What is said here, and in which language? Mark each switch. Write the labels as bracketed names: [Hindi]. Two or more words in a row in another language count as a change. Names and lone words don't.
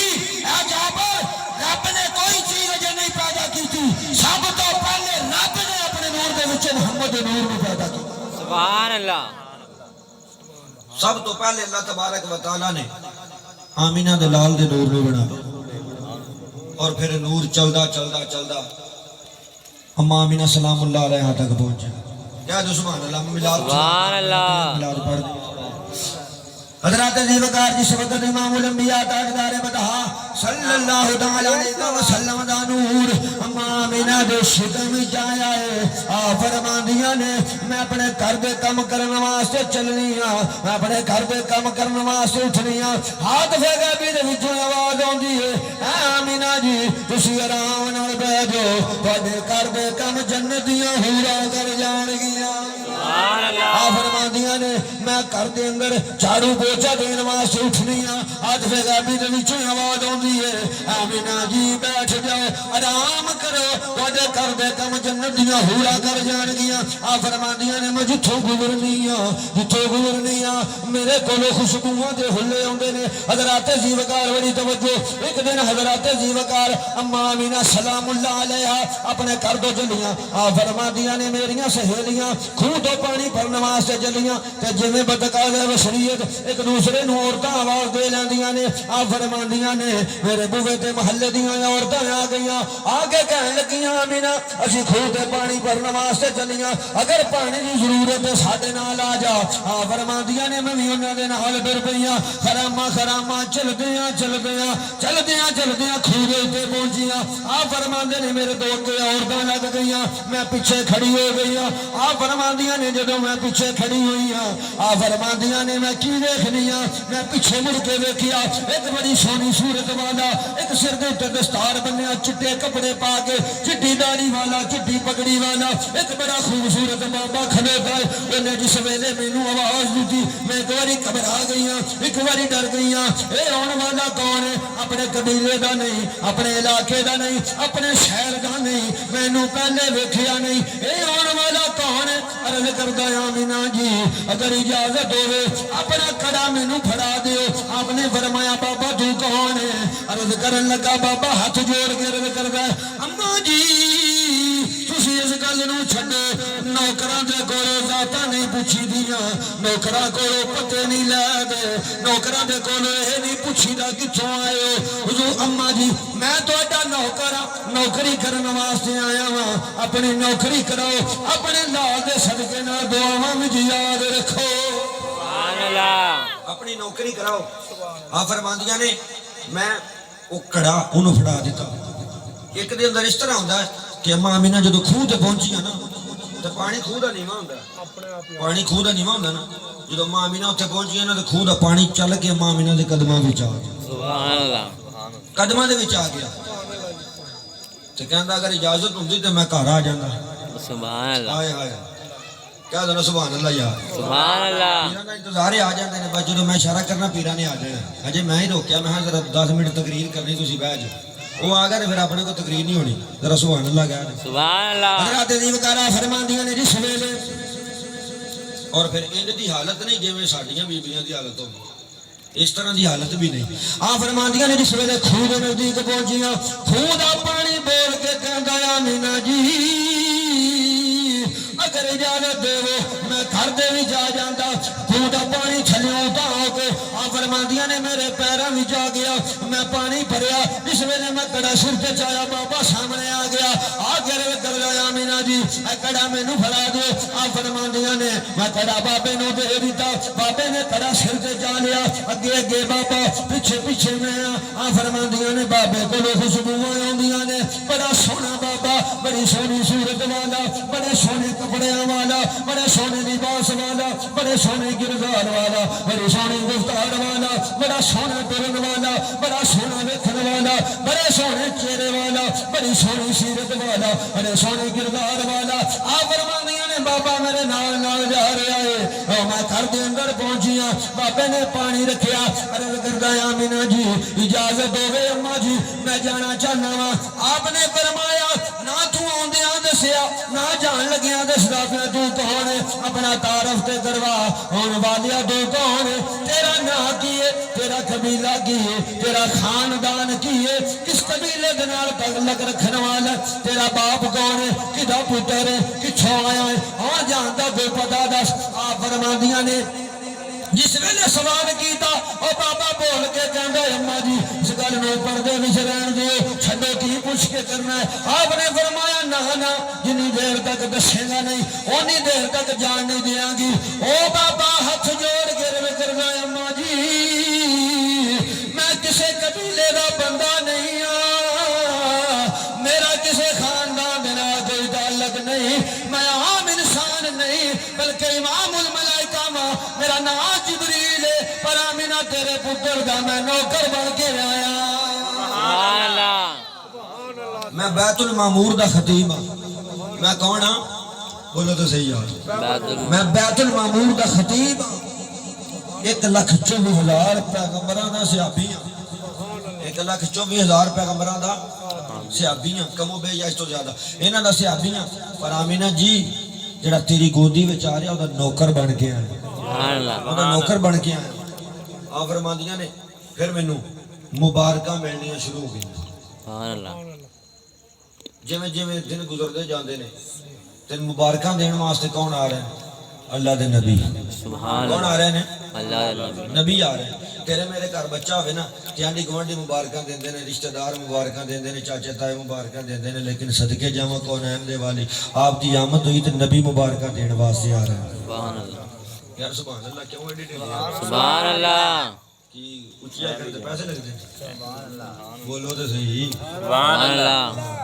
[Punjabi] اے جابر رب نے کوئی چیز اجے نہیں پیدا کی تھی، سب تو پہلے رب نے اپنے نور دے وچ محمد نور کو پیدا کیا۔ [Arabic] سبحان اللہ، [Punjabi] سب تو پہلے اللہ [Arabic] تبارک و تعالی [Punjabi] نے آمینہ دے لال دے نور نو بنا، اور پھر نور چلدا چلدا چلدا اما آمینہ [Arabic] سلام اللہ علیہ [Punjabi] تک پہنچا۔ کیا جو [Arabic] سبحان اللہ [Punjabi] ملاد [Arabic] سبحان اللہ۔ [Punjabi] ملاد پڑھ دیں۔ حضرات عزیز وقار جس وقت امام الانبیاء تاجدار بدہا [Arabic] صلی اللہ تعالی علیہ وسلم [Punjabi] دا نور اما آمینہ دے شکم جایا ہے، فرماندیاں نے میں اپنے گھر دے کم کرن واسطے چلنی ہاں، میں اپنے گھر دے کم کرن واسطے اٹھنی ہاں، ہاتھ پھیگا بھی دے وچوں آواز آندی ہے اے آمینہ جی تسی آرام نال بیٹھ جاؤ، تواڈے گھر دے کم جنت دیاں حوراں کر جان گیاں۔ [Arabic] سبحان اللہ، [Punjabi] فرماندیاں نے میں گھر دے اندر جھاڑو پوچھا دین واسطے اٹھنی ہاں، ہاتھ پھیگا بھی دے وچوں آواز آندی ہے آمینہ جی بیٹھ جاؤ آرام کرو، تواڈے گھر دے کم جنت دیاں حوراں کر جان گیاں۔ فرماندیاں نے میں جتھوں گزرنی ہاں، جتھوں گزرنی ہاں میرے کولو خوشبوواں دے ہلے آندے نے۔ حضرات زیوکار بڑی توجہ، ایک دن حضرات زیوکار اما آمینہ [Arabic] سلام اللہ علیہ [Punjabi] اپنے گھر تو چلیاں، فرماندیاں نے میریاں سہیلیاں خوہ تو پانی بھرن واسطے چلیاں تے جویں بدقاضۂ بشریت ایک دوسرے نوں عورتاں آواز دے لیندیاں نے۔ فرماندیاں نے میرے بوے تے محلے دیاں عورتاں آ گئیاں، آ کے کہن لگیاں آمینہ اسی خوہ تے پانی بھرن واسطے چلیاں، اگر پانی دی ضرورت ہے ساڈے نال آ جا۔ فرماندیاں نے میں بھی انہاں دے نال ٹر پیاں، خراماں خراماں چلدیاں چلدیاں چلدیاں چلدیاں خوہ دے تے پہنچیاں۔ فرماندے نے میرے دو کے عورتاں لگ گئیاں، میں پیچھے کھڑی ہو گئی ہاں۔ فرماندیاں نے جدوں میں پیچھے کھڑی ہوئی ہاں، فرماندیاں نے میں کی ویکھنی ہاں، میں پیچھے مڑ کے ویکھیا ایک بڑی سونی صورت والا، ایک سر دے تے دستار بنیا چٹے کپڑے پا کے، چٹی داڑھی والا چٹی پگڑی والا ایک بڑا خوبصورت بابا کھلوتا ہے۔ انہیں جس ویلے مینوں آواز دیتی میں ایک باری گھبرا گئی ہاں، ایک باری ڈر گئی ہاں۔ اے آن والا کون ہے؟ اپنے قبیلے دا نہیں، اپنے علاقے دا نہیں، اپنے شہر دا نہیں، مینوں پہلے ویکھیا نہیں، اے آن والا کون ہے؟ عرض کردا آمینہ جی اگر اجازت ہوے اپنا کڑا مینوں پھڑا دیو۔ آپ نے فرمایا بابا تو کون ہے؟ عرض کرن لگا بابا ہاتھ جوڑ کے عرض کردا اماں جی تسی اس گل نوں چھڈو، نوکراں دے کولوں ذاتاں نہیں پوچھی دیاں، نوکراں کولوں پتے نہیں لے دے، نوکراں دے کولوں اے نہیں پوچھی دا کتھوں آئے ہو۔ حضور اماں جی میں تہاڈا نوکر ہاں، نوکری کرن واسطے آیا ہاں، اپنی نوکری کراؤ، اپنے لال دے صدقے نال دعاواں وچ یاد رکھو۔ [Arabic] سبحان اللہ، [Punjabi] اپنی نوکری کراؤ۔ فرماندیاں نے میں وہ کڑا انہوں پھڑا دیتا۔ ایک دے اندر اس طرح ہوتا ہے کہ اما آمینہ جدو خوہ تے پہنچی ہے نا تو پانی خوہ دا نیواں ہوندا، پانی خوہ دا نیواں ہوندا نا، جدو اما آمینہ اتنے پہنچی ہے نا تو خوہ دا پانی چل کے اما آمینہ دے قدماں وچ آ گیا، [Arabic] سبحان اللہ، [Punjabi] قدماں دے وچ آ گیا۔ تے کہندا اگر اجازت ہوندی تے میں گھر آ جاندا۔ [Arabic] سبحان اللہ، [Punjabi] ہائے ہائے کہہ دو نا [Arabic] سبحان اللہ [Punjabi] یار [Arabic] سبحان اللہ [Punjabi] پیران کا انتظار ہی آ جاندے نے بس جدوں میں اشارہ کرنا پیران نے آ جانا اجے میں ہی روکیا میں ذرا 10 منٹ تقریر کرنی تسی بہ جاؤ وہ آ گئے پھر اپنے کو تقریر نہیں ہونی ذرا [Arabic] سبحان اللہ [Punjabi] کہہ دو [Arabic] سبحان اللہ [Punjabi] حضرات عظیم وقارا فرماندیاں نے جس ویلے اور پھر انج دی حالت نہیں جویں ساڈیاں بیبییاں دی حالت ہوندی اس طرح دی حالت بھی نہیں آ فرماندیاں نے جس ویلے کھوہ دے نزدیک پہنچیاں کھوہ دا پانی بول کے کہندا آمینہ جی اگر اجازت دے میں گھر دے بھی جا جاندہ کھوہ دا پانی چھلیوں پاؤ کے آ فرماندیاں نے میرے پیروں بھی جا گیا میں پانی بھریا جس ویلے میں کڑا سر تے چایا بابا سامنے آ گیا آ کے کر رہا آمینہ جی اے کڑا مینوں پھڑا دو آ فرماندیاں نے میں کڑا بابے نو دے دیتا بابے نے کڑا سر تے چا لیا اگے اگے بابا پیچھے پیچھے میں آ فرماندیاں نے بابے کولوں خوشبوئاں آوندیاں نے بڑا سونا بابا بڑی سونی صورت والا بڑے سونے کپڑیاں والا بڑے سونے لباس والا بڑے سونے کردار والا بڑی سونی گفتار والا بڑا سونا ٹرن والا بڑا سونا ویکھن والا بڑے سونے چہرے والا بڑی سونی سیرت والا بڑے سونے کردار والا آ فرماندیاں نے بابا میرے نال نال جا رہا ہے او میں گھر دے اندر پہنچیاں بابے نے پانی رکھیا عرض کردا آمینہ جی اجازت ہوے اماں جی میں جانا چاہنا وا آپ نے فرمایا نہ تو آندیاں دسیا نہ جان لگیاں دسدا پیا تو کون ہے اپنا تعارف تے کروا ہن والیا تو کون ہے تیرا نام کی ہے تیرا قبیلہ کی ہے تیرا خاندان کی ہے کس قبیلے دے نال تعلق رکھن والا تیرا باپ کون ہے کدا پتر ہے کچھوں آیا ہے ہاں جاندا کوئی پتہ دس آ فرماندیاں نے جس ویلے سوال کیتا او بابا بول کے کہندا اماں جی اس گل نو پردے وچ رہن دیو چھڈو کی پوچھ کے کرنا ہے آپ نے فرمایا نہ جنی دیر تک دسے گا نہیں اونی دیر تک جان نہیں دیاں گی او بابا ہاتھ جوڑ کے رو کرنا اماں جی میں کسے قبیلے دا بندہ نہیں ہاں میرا کسے خاندان دے نال کوئی تعلق نہیں میں عام انسان نہیں بلکہ امام الملائکہ ماں میرا نام جبریل ہے پر آمینہ تیرے پتر دا میں نوکر بن کے آیا [Arabic] سبحان اللہ [Punjabi] میں بیت المعمور دا خطیب ہاں میں کون ہاں بولو تو صحیح یار میں بیت المعمور دا خطیب ہاں 1,24,000 پیغمبراں دا صحابی ہاں 1,24,000 پیغمبراں دا صحابی ہاں کم و بیش تو زیادہ انہاں دا صحابی ہاں پر آمینہ جی جڑا تیری گودی وچ آ رہا او دا نوکر بن کے آیا [Arabic] سبحان اللہ [Punjabi] او دا نوکر بن کے آیا آ فرماندیاں نے پھر مینوں مبارکاں ملنیاں شروع ہو گئیں [Arabic] سبحان اللہ [Punjabi] جویں جویں دن گزرتے جاندے نے تین مبارکاں دین واسطے کون آ رہے ہیں اللہ دے نبی [Arabic] سبحان [Urdu] کون آ رہے ہیں اللہ [Punjabi] نبی آ رہے ہیں تیرے میرے گھر بچہ ہوئے نا تیانڈی گوانڈی مبارکاں دیندے نے رشتہ دار مبارکاں دیندے نے چاچے تائے مبارکاں دیندے نے لیکن صدقے جاواں کون ہے دے والی آپ دی آمد ہوئی تے نبی مبارکاں دین واسطے آ رہے ہیں [Arabic] سبحان اللہ [Punjabi] یار [Arabic] سبحان اللہ [Punjabi] کیوں ایڈی ٹھیک [Arabic] سبحان اللہ [Urdu] کی اچھیا کرتے پیسے لگتے ہیں [Arabic] سبحان اللہ [Urdu] بولو تو صحیح [Arabic] سبحان اللہ